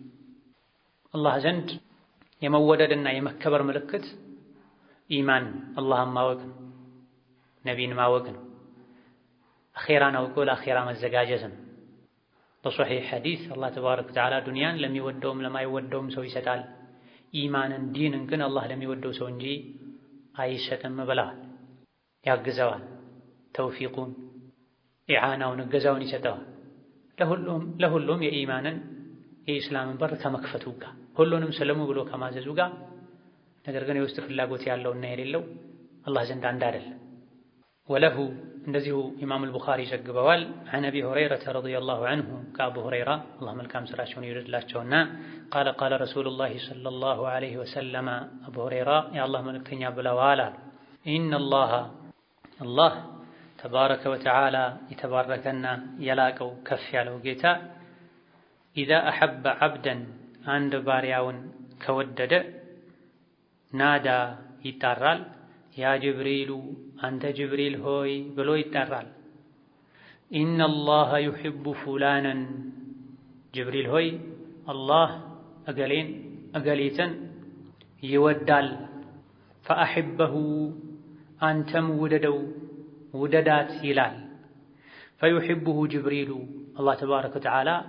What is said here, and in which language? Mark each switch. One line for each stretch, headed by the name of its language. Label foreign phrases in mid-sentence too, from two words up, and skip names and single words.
Amharic: አላህ ዘንድ የመወደድና የመከበር ምልክት ኢማን አላህን ማወቅ ነው፣ ነቢይን ማወቅ ነው፣ አኼራን አውቆ ለአኼራ መዘጋጀት ነው። በሶሒሕ ሐዲስ
Arabic: الله تبارك وتعالى
Amharic: ዱንያን ለሚወደውም ለማይወደውም ሰው ይሰጣል፣ ኢማንን ዲንን ግን አላህ ለሚወደው ሰው እንጂ አይሰጥም ብለዋል። ያግዘዋል፣ ተውፊቁን ኢዓናውን እገዛውን ይሰጠዋል። ለሁሉም የኢማንን የኢስላምን በር ከመክፈቱ ጋር ሁሉንም ስልሙ ብሎ ከማዘዙ ጋር ነገር ግን የውስጥ ፍላጎት ያለውና የሌለው አላህ ዘንድ አንድ አይደለም። ወለሁ እንደዚሁ ኢማም አልቡኻሪ ዘግበዋል
Arabic: عن أبي هريرة رضي الله عنه
Amharic: ከአቡ ሁረይራ አላህ መልካም ስራቸውን ይወድላቸውና
Arabic: قال قال رسول الله صلى الله عليه وسلم
Amharic: አቡ ሁረይራ የአላህ መልእክተኛ ብለዋል አሉ إن الله
Arabic: تبارك وتعالى
Amharic: የተባረከና የላቀው ከፍ ያለው ጌታ
Arabic: إذا أحب عبدا
Amharic: አንድ ባሪያውን ከወደደ ናዳ ይጣራል
Arabic: يا جبريل
Amharic: አንተ ጅብሪል ሆይ ብሎ ይጣራል።
Arabic: إن الله يحب فلانا
Amharic: ጅብሪል ሆይ አላህ እገሌን እገሊትን ይወዳል። ፈአሕበሁ አንተም ውደደው ውደዳት ይላል።
Arabic: فيحبه جبريل الله تبارك وتعالى